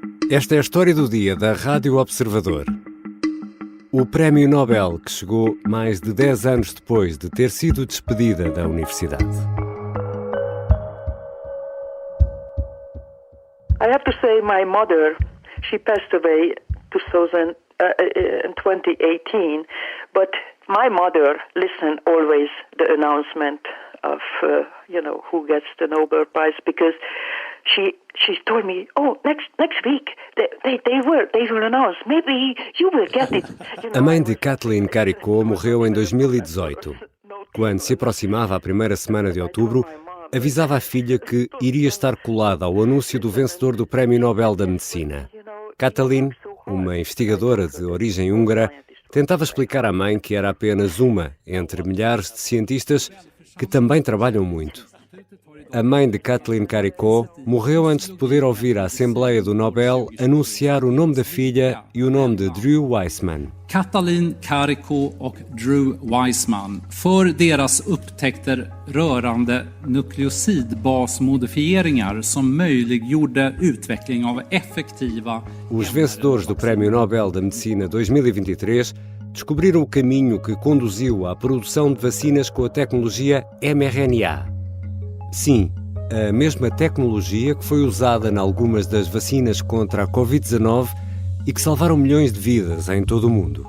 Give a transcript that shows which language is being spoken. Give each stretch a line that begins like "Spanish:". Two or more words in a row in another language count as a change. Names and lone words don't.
Portuguese: Esta é a história do dia da Rádio Observador. O Prémio Nobel que chegou mais de 10 anos depois de ter sido despedida da universidade.
English: I have to say my mother, she passed away in 2018, but my mother listened always the announcement of, who gets the Nobel Prize, because she told me, next week they will announce, maybe you will get it.
Portuguese: A mãe de Kathleen Caricot morreu em 2018. Quando se aproximava a primeira semana de outubro, avisava a filha que iria estar colada ao anúncio do vencedor do Prémio Nobel da Medicina. Kathleen, uma investigadora de origem húngara, tentava explicar à mãe que era apenas uma entre milhares de cientistas que também trabalham muito. A mãe de Kathleen Caricot morreu antes de poder ouvir a Assembleia do Nobel anunciar o nome da filha e o nome de Drew Weissman.
Swedish: Kathleen Caricot och Drew Weissman för deras upptäckter rörande nukleosidbasmodifieringar som möjliggjorde utveckling av effektiva...
Portuguese: Os vencedores do Prémio Nobel da Medicina 2023 descobriram o caminho que conduziu à produção de vacinas com a tecnologia mRNA. Sim, a mesma tecnologia que foi usada em algumas das vacinas contra a Covid-19 e que salvaram milhões de vidas em todo o mundo.